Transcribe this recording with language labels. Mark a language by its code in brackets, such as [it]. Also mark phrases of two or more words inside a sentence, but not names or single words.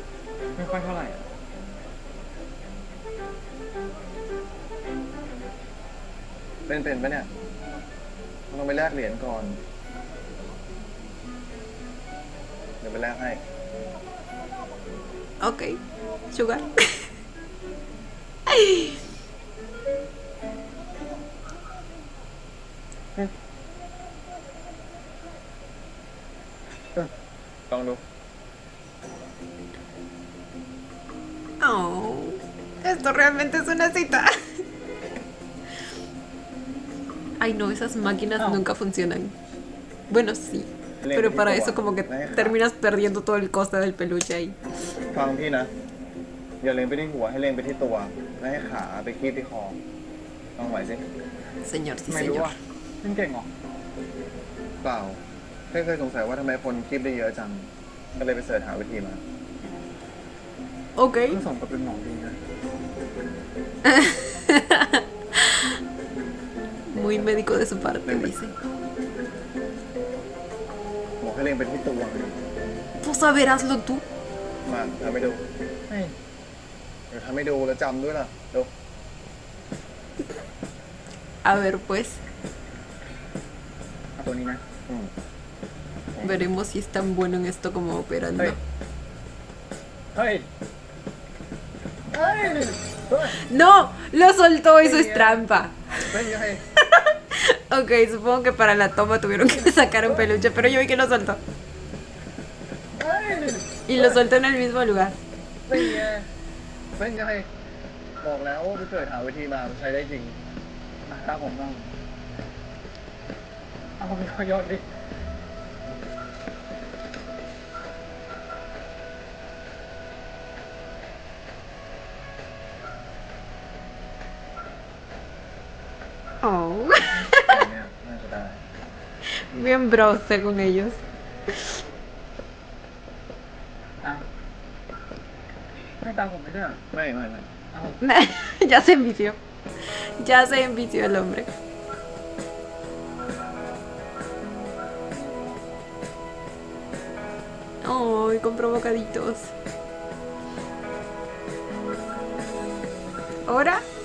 [th] ไม่ค่อยเท่าไหร่อะ เป็นปะเนี่ยลองไปแลกเหรียญก่อน เดี๋ยวไปแลกให้ [en] Ok. Sugar. Con luôn. [es] Oh, esto realmente es una cita. Ay, no, esas máquinas nunca funcionan. Bueno, sí. Pero para eso como que terminas perdiendo todo el coste del peluche ahí. [th] ฟังพี่นะ อย่าเล็งไปที่หัวให้เล็งไปที่ตัวและให้ขาไปคีบที่คอลองไหวสิ [es] Señor, sí, [th] ไม่รู้ [es] señor. [th] อ่ะเล่นเก่งเหรอ เปล่าแค่เคยสงสัยว่าทำไมคนคีบได้เยอะจัง ก็เลยไปเสิร์ชหาวิธีมา [es] Ok. [th] เพิ่งสมกับเป็นหมอดีนะ [es] Muy médico de su parte, dice. [th] บอกให้เล็งไปที่ตัว [es] Pues a ver, hazlo tú. [th] มาทำให้ดู เฮ้ย เดี๋ยวทำให้ดูแล้วจำด้วยล่ะดู [es] A ver, pues, [th] เอาตัวนี้นะ [es] veremos si es tan bueno en esto como operando. [th] เฮ้ย [es] ¡No! ¡Lo soltó! Eso es trampa. [th] เป็นไง [es] Ok, supongo que para la toma tuvieron que sacar un peluche, pero yo vi que lo soltó. Y lo soltó en el mismo lugar. [th] เป็นไงเป็นไงบอกแล้วว่าไปเกิดหาวิธีมามันใช้ได้จริงตามผมบ้างเอาไปยอดดิ [es] Oh. [th] เนี่ยน่าจะได้ [es] Bien bro según ellos. [th] อ้าวให้ตามผมไม่ได้เหรอไม่เอา [es] Ya se envició. Ya se envició el hombre. Ay, compró bocaditos. ¿Ahora?